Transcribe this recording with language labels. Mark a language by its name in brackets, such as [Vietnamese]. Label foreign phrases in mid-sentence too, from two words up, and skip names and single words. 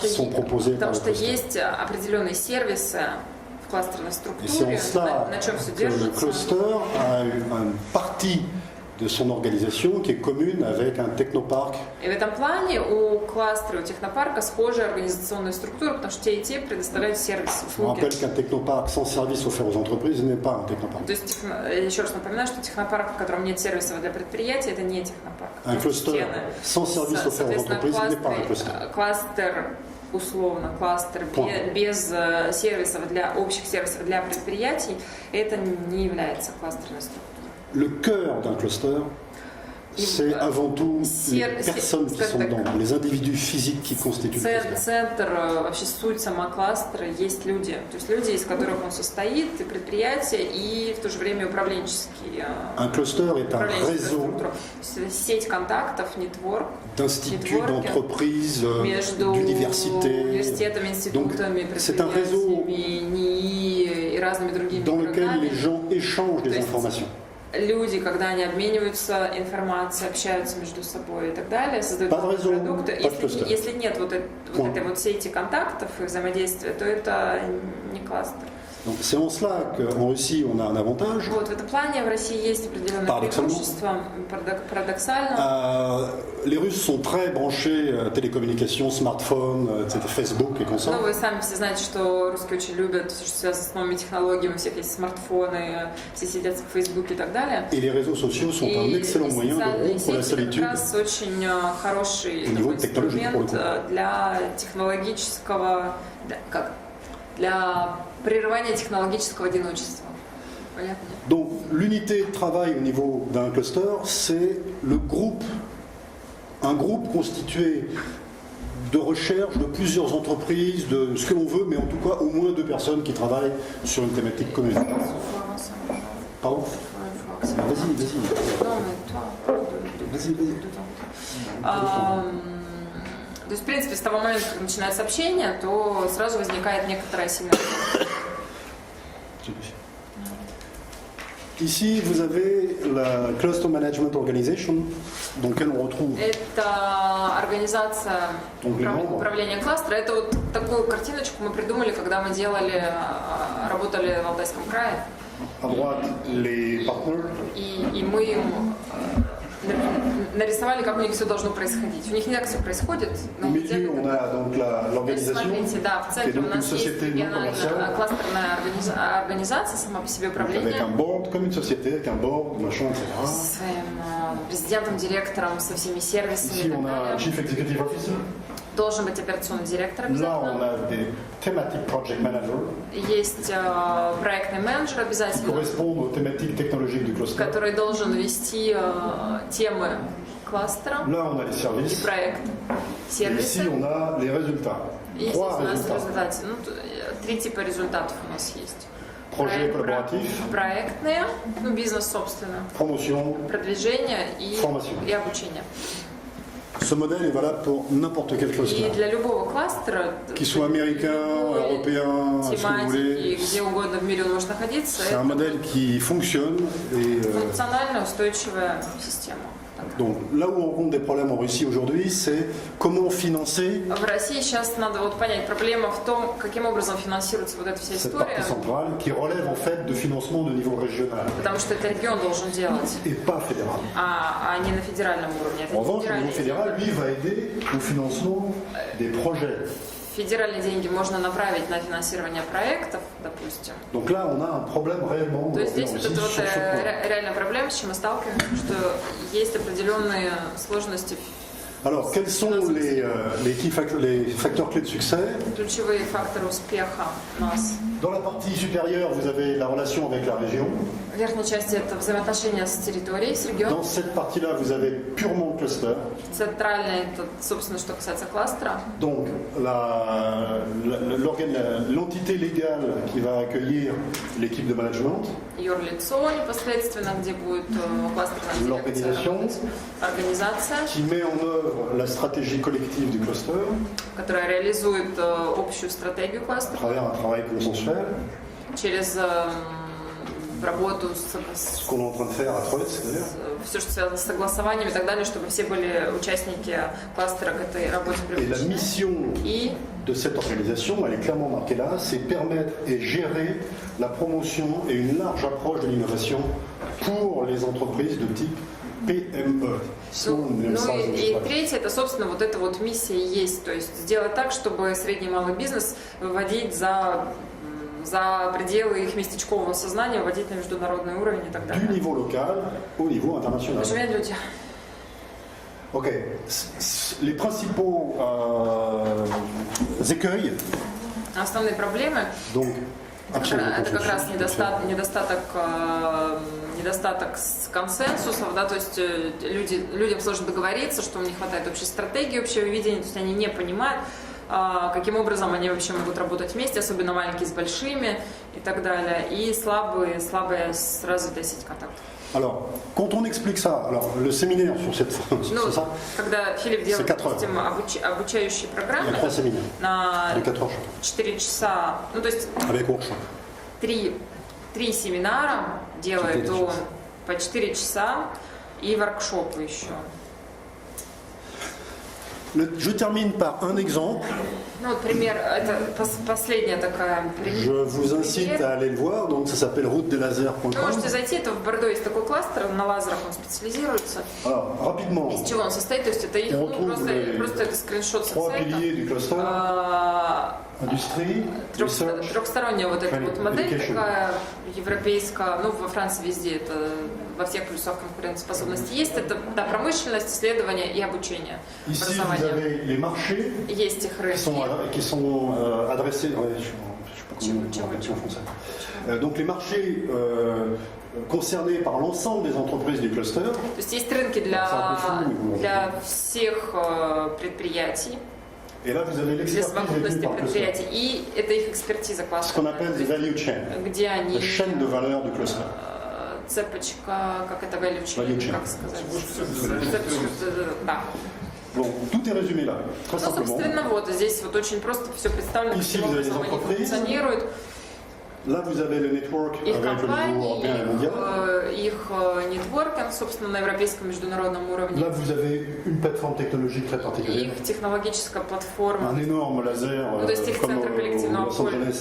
[French] qui sont proposés par [Russian] что [French] le cluster. [Russian] есть определенные сервисы в кластерной [French] Et c'est en [Russian] структуре, [French] cela [Russian] на чем все [French] que le [Russian] держится. [French] cluster a une partie de son organisation qui est commune avec un technoparc. [Russian] И в этом плане у кластера, у технопарка схожая организационная структура, потому что те и те предоставляют сервисы, [French] Je vous [Russian] услуги. [French] rappelle qu'un technoparc sans service offert aux entreprises n'est pas un technoparc. [Russian] То есть, еще раз напоминаю, что технопарк, в котором нет сервисов для предприятий, это не технопарк. [French] Un cluster sans service offert aux entreprises n'est pas un cluster. [Russian] Кластер, условно, кластер [French] Point. [Russian] без сервисов для общих сервисов для предприятий, это не является кластерной структурой. [French] Le cœur d'un cluster, c'est avant tout les personnes qui sont dedans, les individus physiques qui constituent le cluster. [Russian] Центр, вообще суть сама кластера, есть люди. То есть люди, из которых он состоит, и предприятия, и в то же время управленческие. [French] Un cluster est un réseau [Russian] Сеть контактов, нетворк [French] d'instituts, d'entreprises, [Russian] между [French] d'universités. [Russian] университетами, институтами, [French] c'est un réseau [Russian] предприятиями, и разными другими [French] dans lequel [Russian] игроками. [French] les gens échangent des [Russian] То есть [French] informations. [Russian] Люди, когда они обмениваются информацией, общаются между собой и так далее, создают [French] Pas de réseau, [Russian] продукты. [French] pas de cluster. [Russian] Если нет вот этой вот сети контактов и взаимодействия, то это не кластер. [French] Donc c'est en cela qu'en Russie on a un avantage. [Russian] Вот в этом плане в России есть определенное Парадоксально. преимущество, парадоксально. [French] Les Russes sont très branchés télécommunications, smartphones, etc., Facebook et consorts. [Russian] Ну, вы сами все знаете, что русские очень любят все, что связано с новыми технологиями, у всех есть смартфоны, все сидят в Фейсбуке и так далее. [French] Et les réseaux sociaux sont un excellent moyen de [Russian] социальные [French] rompre la [Russian] сети [French] solitude. [Russian] как раз очень хороший У него такой технологии инструмент по-другому. для технологического, для прерывания технологического одиночества. Понятно? [French] Donc l'unité de travail au niveau d'un cluster, c'est le groupe, un groupe constitué de recherche de plusieurs entreprises, de ce que l'on veut, mais en tout cas au moins 2 personnes qui travaillent sur une thématique commune. Pardon? Vas-y, vas-y. Vas-y, vas-y. [Russian] То есть, в принципе, с того момента, как начинается общение, то сразу возникает некоторая симметрия. [French] Ici, vous avez la [English] Cluster Management Organization, [French] dans laquelle on retrouve [Russian] Это организация управления кластера. Это вот такую картиночку мы придумали, когда мы работали в Алтайском крае. [French] à droite les partenaires, [Russian] И мы им нарисовали, как у них все должно происходить. У них не так все происходит, [French] au [Russian] но [French] milieu on a donc l'organisation, [Russian] смотрите, да, в [French] qui est [Russian] центре у [French] donc une [Russian] нас есть [French] société non [Russian] региональная [French] commerciale, [Russian] кластерная организация, сама по себе [French] avec [Russian] управление, [French] un board, comme une société, avec un board, machin, etc. [Russian] со своим президентом, директором, со всеми сервисами и [French] Ici [Russian] так [French] on a un [Russian] далее. [English] Chief Executive Officer, [Russian] Должен быть операционный директор [French] là on [Russian] обязательно. [French] a des [English] Thematic Project Managers [Russian] Есть проектный менеджер [French] qui [Russian] обязательно, [French] correspondent aux thématiques technologiques du cluster. [Russian] который должен вести темы кластера [French] Là on a les [Russian] и [French] services, [Russian] проект, [French] et [Russian] сервисы. [French] ici on a les résultats. [Russian] И здесь 3 у нас [French] résultats. [Russian] результаты. 3 типа результатов у нас есть. [French] Projet collaboratif, [Russian] Проектные, бизнес, собственно, [French] promotion. [Russian] продвижение [French] Formation. [Russian] и обучение. [French] Ce modèle est valable pour n'importe quel [Russian] И [French] cluster, [Russian] для любого кластера, [French] qu'il soit américain, européen, ce que vous [Russian] тематики, [French] voulez. [Russian] где угодно в мире он может находиться, [French] C'est un [Russian] это [French] modèle qui fonctionne et [Russian] функциональная устойчивая система. [French] donc là où on rencontre des problèmes en Russie aujourd'hui, c'est comment financer [Russian] В России сейчас надо вот понять, проблема в том, каким образом финансируется вот эта вся [French] cette [Russian] история, [French] partie centrale qui relève en fait de financement de niveau régional [Russian] потому что это регион должен делать, [French] et pas fédéral. [Russian] а не на федеральном уровне. [French] En [Russian] Это [French] revanche, le niveau fédéral, lui, va aider au financement des projets. [Russian] Федеральные деньги можно направить на финансирование проектов, допустим. [French] Donc là, on a un problème réellement [Russian] То есть [French] aujourd'hui en [Russian] здесь вот Russie это вот [French] sur ce point. [Russian] реальная проблема, с чем мы сталкиваемся, что есть определенные сложности, [French] Alors, quels sont les facteurs clés de succès? [Russian] ключевые факторы успеха у нас. [French] Dans la partie supérieure, vous avez la relation avec la région. [Russian] В верхней части это взаимоотношения с территорией, с регионом. [French] Dans cette partie-là, vous avez purement cluster. [Russian] Центральная это, собственно, что касается кластера. [French] Donc, l'entité légale qui va accueillir l'équipe de management, [Russian] Юрлицо непосредственно, где будет кластерная дирекция [French] L'organisation. [Russian] работать. Организация, [French] qui met en œuvre la stratégie collective du cluster [Russian] которая реализует общую стратегию [French] à [Russian] кластера [French] travers un travail consensuel, [Russian] через работу [French] ce qu'on est en train de faire à Troyes d'ailleurs. [Russian] все, что связано с согласованием и так далее, чтобы все были участники кластера к этой работе [French] Et la [Russian] привлечены. [French] mission [Russian] И [French] de cette organisation, elle est clairement marquée là, c'est permettre et gérer la promotion et une large approche de l'innovation pour les entreprises de type PME. [English] Small, medium sized [Russian] и [English] enterprise. [Russian] третье, это, собственно, вот эта вот миссия и есть. То есть сделать так, чтобы средний и малый бизнес выводить за пределы их местечкового сознания, вводить на международный уровень и так [French] Du [Russian] далее. [French] niveau local au niveau international. [Russian] Живые люди. [French] Ok. Les principaux écueils, [Russian] Основные проблемы [French] donc absolument [Russian] это как раз [French] consensus, [Russian] недостаток консенсусов, да, то есть людям сложно договориться, что им не хватает общей стратегии, общего видения, то есть они не понимают, каким образом они вообще могут работать вместе, особенно маленькие с большими и так далее, и слабая развитая сеть контактов. [French] Alors, quand on explique ça, alors le séminaire sur cette [Russian] Ну, [French] c'est ça, [Russian] когда Филипп делает, [French] 4 heures. [Russian] допустим, обучающие [French] il y [Russian] программы [French] a 3 séminaires [Russian] на [French] de 4 heures chaque, [Russian] 4 часа, ну, то есть [French] avec workshop. [Russian] три семинара делает 4 он часа. по 4 часа и воркшопы еще. [French] Je termine par un exemple. [Russian] Ну, вот пример, это последняя такая [French] Je vous incite à aller le voir. Donc, ça s'appelle [Russian] Вы routedeslaser.com. можете зайти, это в Бордо есть такой кластер, на лазерах он специализируется. [French] Alors, rapidement, [Russian] Из чего он состоит? То есть это их, [French] On [Russian] ну, [French] trouve [Russian] просто это скриншот с [French] trois [Russian] сайта. [French] piliers du cluster industrie, [English] research. [Russian] Трехсторонняя вот эта вот модель [French] Education. [Russian] такая европейская, ну во Франции везде это во всех плюсах конкурентоспособности есть, это да, промышленность, исследование и обучение, [French] Ici, vous [Russian] образование. [French] avez les marchés [Russian] Есть их [French] qui sont [Russian] рынки. [French] adressés. Ouais, je sais pas comment on appelle ça en français. Donc, les marchés concernés par l'ensemble des entreprises du cluster. [Russian] То есть есть рынки для всех предприятий, [French] Et là, vous avez [Russian] для [French] l'expertise [Russian] совокупности [French] détenue par le cluster. [Russian] предприятий, и это их экспертиза [French] Ce [Russian] кластера, [French] qu'on appelle [English] the value chain, [Russian] где они [French] la chaîne de valeur du cluster. [Russian] цепочка, как это [English] value chain, Value chain. [Russian] как сказать? Цепочка, да. [French] Bon, tout est résumé là, très [Russian] Ну, [French] simplement. [Russian] собственно, вот здесь вот очень просто все представлено, [French] Ici, [Russian] каким [French] vous avez les [Russian] образом они [French] entreprises. [Russian] функционируют. [French] Là, vous avez le network [Russian] Их [French] avec le niveau [Russian] компании, [French] européen et mondial. [Russian] их нетворкинг, собственно, на европейском международном уровне. [French] Là, vous avez une plateforme technologique très particulière. [Russian] Их технологическая платформа. [French] Un énorme laser, [Russian] Ну, то есть их [French] comme [Russian] центр коллективного Los Angeles,